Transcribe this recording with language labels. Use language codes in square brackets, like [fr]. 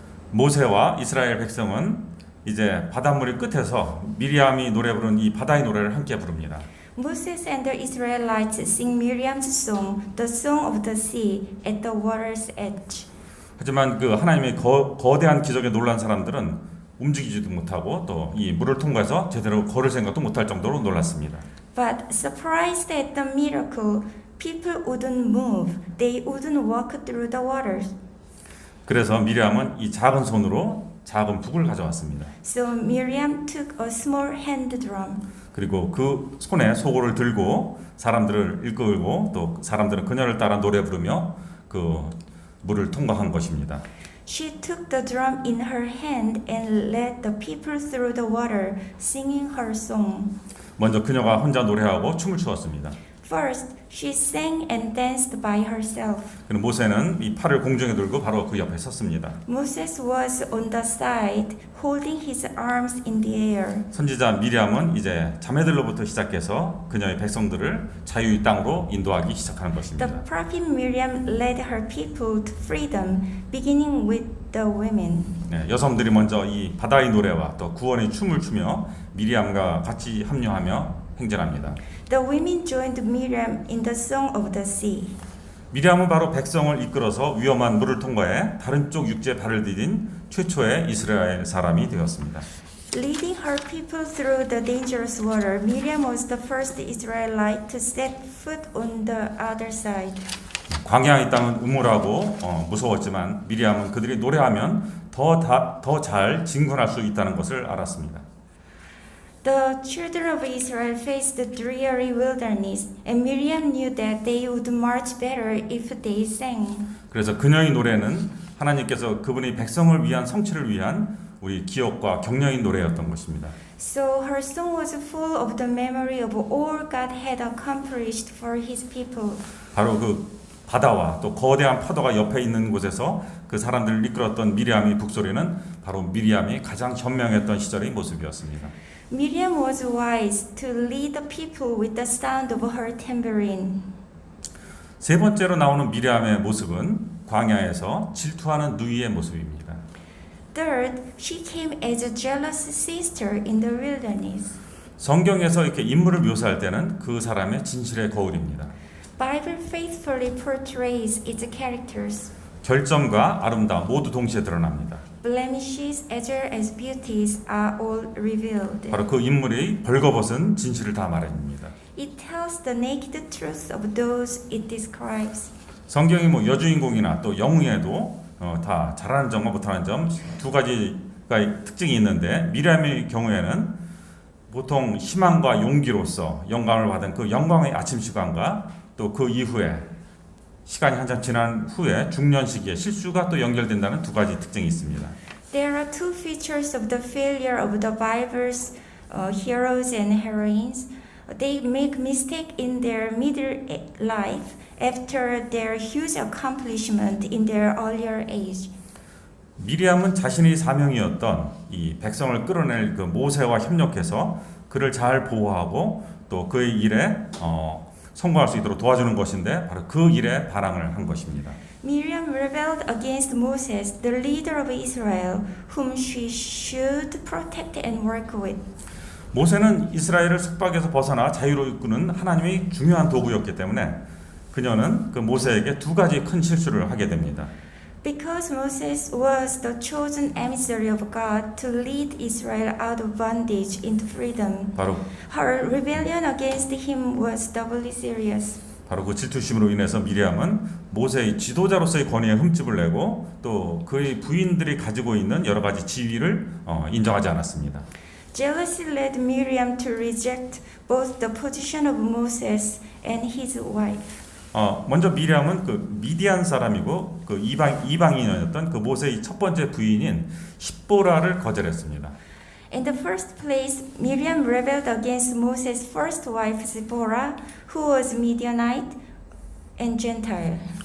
[ko] 모세와 이스라엘 백성은 이제 바닷물 끝에서 미리암이 노래 부른 이 바다의 노래를 함께 부릅니다. [en] Moses and the Israelites sing Miriam's song, the song of the sea, at the water's edge. [ko] 하지만 그 하나님의 거대한 기적에 놀란 사람들은 움직이지도 못하고 또 이 물을 통과해서 제대로 걸을 생각도 못할 정도로 놀랐습니다. [en] But surprised at the miracle, people wouldn't move. They wouldn't walk through the waters. [ko] 그래서 미리암은 이 작은 손으로 작은 북을 가져왔습니다. [en] So Miriam took a small hand drum. [ko] 그리고 그 손에 소고를 들고 사람들을 이끌고 또 사람들은 그녀를 따라 노래 부르며 그 물을 통과한 것입니다. [en] She took the drum in her hand and led the people through the water, singing her song. [ko] 먼저 그녀가 혼자 노래하고 춤을 추었습니다. [en] First, she sang and danced by herself. [ko] 그리고 모세는 이 팔을 공중에 들고 바로 그 옆에 섰습니다. [en] Moses was on the side, holding his arms in the air. [ko] 선지자 미리암은 이제 자매들로부터 시작해서 그녀의 백성들을 자유의 땅으로 인도하기 시작하는 [en] The [ko] 것입니다. [en] prophet Miriam led her people to freedom, beginning with the women. [ko] 네, 여성들이 먼저 이 바다의 노래와 또 구원의 춤을 추며 미리암과 같이 합류하며 행진합니다. [en] The women joined Miriam in the song of the sea. [ko] 미리암은 바로 백성을 이끌어서 위험한 물을 통과해 다른 쪽 육지에 발을 디딘 최초의 이스라엘 사람이 되었습니다. [en] Leading her people through the dangerous water, Miriam was the first Israelite to set foot on the other side. [ko] 광야의 땅은 우물하고 무서웠지만 미리암은 그들이 노래하면 더 잘 진군할 수 있다는 것을 알았습니다. [en] The children of Israel faced the dreary wilderness, and Miriam knew that they would march better if they sang. [ko] 그래서 그녀의 노래는 하나님께서 그분이 백성을 위한 성취를 위한 우리 기억과 격려의 노래였던 것입니다. [en] So her song was full of the memory of all God had accomplished for His people. [ko] 바로 그 바다와 또 거대한 파도가 옆에 있는 곳에서 그 사람들을 이끌었던 미리암의 북소리는 바로 미리암이 가장 현명했던 시절의 모습이었습니다. [en] Miriam was wise to lead the people with the sound of her tambourine. [ko] 세 번째로 나오는 미리암의 모습은 광야에서 질투하는 누이의 모습입니다. [en] Third, she came as a jealous sister in the wilderness. [ko] 성경에서 이렇게 인물을 묘사할 때는 그 사람의 진실의 거울입니다. [en] Bible faithfully portrays its characters. [ko] 결점과 아름다움 모두 동시에 드러납니다. [en] Blemishes as well as beauties are all revealed. [ko] 바로 그 인물의 벌거벗은 진실을 다 말합니다. [en] It tells the naked truth of those it describes. [ko] 성경이 뭐 여주인공이나 또 영웅에도 다 잘하는 점과 못하는 점 두 가지가 특징이 있는데 미리암의 경우에는 보통 희망과 용기로서 영감을 받은 그 영광의 아침 시간과 또 그 이후에 시간이 한참 지난 후에 중년 시기에 실수가 또 연결된다는 두 가지 특징이 있습니다. [en] There are two features of the failure of the Bible's heroes and heroines. They make mistake in their middle life after their huge accomplishment in their earlier age. [ko] 미리암은 자신의 사명이었던 이 백성을 끌어낼 그 모세와 협력해서 그를 잘 보호하고 또 그의 일에 성공할 수 있도록 도와주는 것인데 바로 그 일에 반항을 한 것입니다. [en] Miriam rebelled against Moses, the leader of Israel, whom she should protect and work with. [ko] 모세는 이스라엘을 속박에서 벗어나 자유로 이끄는 하나님의 중요한 도구였기 때문에 그녀는 그 모세에게 두 가지 큰 실수를 하게 됩니다. [en] Because Moses was the chosen emissary of God to lead Israel out of bondage into freedom, [ko] 바로 [en] her rebellion against him was doubly serious. [ko] 그 질투심으로 인해서 미리암은 모세의 지도자로서의 권위에 흠집을 내고 또 그의 부인들이 가지고 있는 여러 가지 지위를 인정하지 않았습니다. [en] Jealousy led Miriam to reject both the position of Moses and his wife. [ko] 먼저 미리암은 그 미디안 사람이고 그 이방인이었던 그 모세의 첫 번째 부인인 십보라를 거절했습니다. [en] In the first place, Miriam rebelled against Moses' first wife Zipporah, who was Midianite and Gentile.